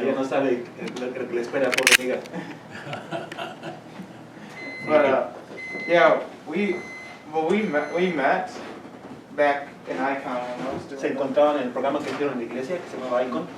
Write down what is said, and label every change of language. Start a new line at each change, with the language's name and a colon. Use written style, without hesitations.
Spanish: Ella no sabe lo que le espera, pobre amiga.
English: But yeah, we met back in Icon when I was doing
Spanish: Se encontraban en el programa que hicieron en la iglesia, que se llamaba Icon.